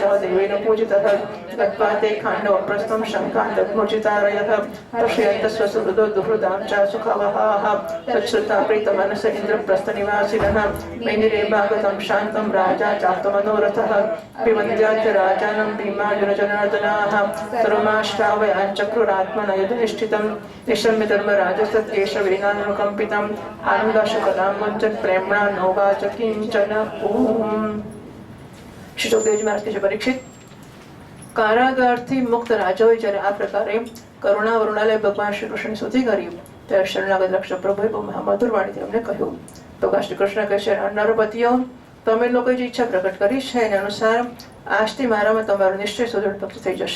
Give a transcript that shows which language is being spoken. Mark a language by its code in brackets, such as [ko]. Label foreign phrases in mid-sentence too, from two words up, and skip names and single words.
[sa] सह देवेन पूजितः गत्वा ते खाण्डवप्रस्थं शङ्कान् दग्मोचितारयः पश्यन्तः स्वसुहृदो दुहृदां च सुखवहाः तच्छ्रुता प्रीतमनस इन्द्रप्रस्थनिवासिनः मैनिरेवागतं शान्तं राजा चाप्तमनोरथः विवन्द्याद्य राजानं भीमार्जुनजनार्दनाः सर्वमाश्रावयाञ्चक्रुरात्मना यदनिष्ठितं निशम्य धर्मराजसत्केशवेनानुकम्पितम् आनन्दाशुकलां वञ्चत् प्रेम्णा नोवाच किञ्चन ॐ। [gu] શ્રી સુખદેવજી મહારાજ કહે છે, પરીક્ષિત, કારાગારથી મુક્ત રાજાઓએ જ્યારે આ પ્રકારે કરુણા વરુણાલય ભગવાન શ્રી કૃષ્ણની સ્તુતિ કરી ત્યારે શરણાગત રક્ષક પ્રભુએ બહુ મહામધુર વાણીથી અમને કહ્યું. ભગવાન શ્રી કૃષ્ણ કહે છે, નરપતિઓ, તમે લોકોએ જે ઈચ્છા પ્રકટ કરી છે એના અનુસાર આજથી મારામાં તમારો નિશ્ચય સુદૃઢ ભક્તિ થઈ જશે.